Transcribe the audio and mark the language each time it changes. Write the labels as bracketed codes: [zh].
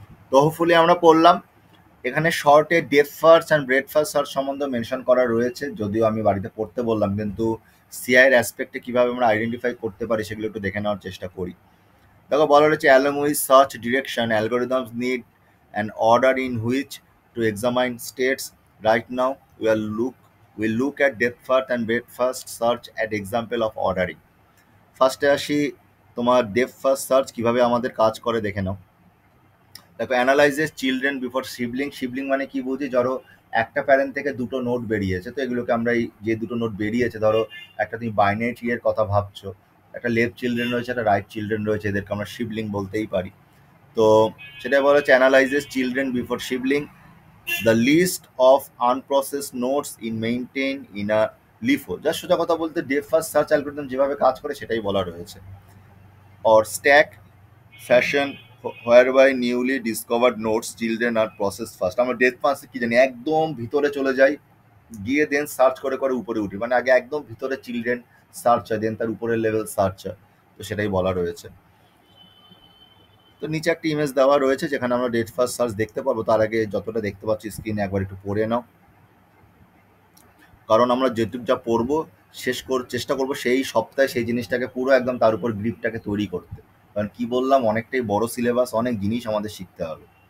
[bn] তো হোপফুলি আমরা পড়লাম। এখানে শর্টে depth first and breadth first search সম্বন্ধে মেনশন করা রয়েছে, যদিও আমি বাড়িতে পড়তে বললাম, কিন্তু সিআই এর অ্যাসপেক্টে কীভাবে আমরা আইডেন্টিফাই করতে পারি সেগুলো একটু দেখে নেওয়ার চেষ্টা করি। দেখো বলা রয়েছে [en] along with such direction algorithms need an order in which to examine states. Right now we look at depth first and breadth first search at example of ordering. [bn] ফার্স্টে আসি, তোমার ডেপথ ফার্স্ট সার্চ কিভাবে আমাদের কাজ করে দেখে নাও। দেখো [en] Analyses children before sibling. [bn] Shivling মানে কি বুঝি, ধরো একটা প্যারেন্ট থেকে দুটো নোট বেরিয়েছে, তো এগুলোকে আমরা এই যে দুটো নোট বেরিয়েছে, ধরো একটা তুমি বাইনারি ট্রি এর কথা ভাবছো, একটা লেফট চিলড্রেন রয়েছে, একটা রাইট চিলড্রেন রয়েছে, এদেরকে আমরা শিবলিং বলতেই পারি। তো সেটা বলা হচ্ছে [en] Analyses children before sibling, the list of unprocess notes in maintain in a LIFO. [bn] যা সোজা কথা বলতে ডেপথ ফার্স্ট সার্চ অ্যালগরিদম যেভাবে কাজ করে সেটাই বলা রয়েছে। [en] Or stack fashion whereby newly discovered notes children are processed first। [bn] আমরা ডেপথ ফার্স্ট কি জানি, একদম ভিতরে চলে যাই, গিয়ে দেন সার্চ করে করে উপরে উঠি, মানে আগে একদম ভিতরে চিলড্রেন সার্চ হয়, দেন তার উপরের লেভেল সার্চ হয়, তো সেটাই বলা রয়েছে। তো নিচে একটা ইমেজ দেওয়া রয়েছে যেখানে আমরা ডেপথ ফার্স্ট সার্চ দেখতে পারবো। তার আগে যতটা দেখতে পাচ্ছি স্ক্রিনে একবার একটু পড়ে নাও, কারণ আমরা যেটুকু যা পড়বো চেষ্টা করবো সেই সপ্তাহে সেই জিনিসটাকে পুরো একদম তার উপর গ্রিপটাকে তৈরি করতে, কারণ কি বললাম অনেকটাই বড় সিলেবাস, অনেক জিনিস আমাদের শিখতে হবে।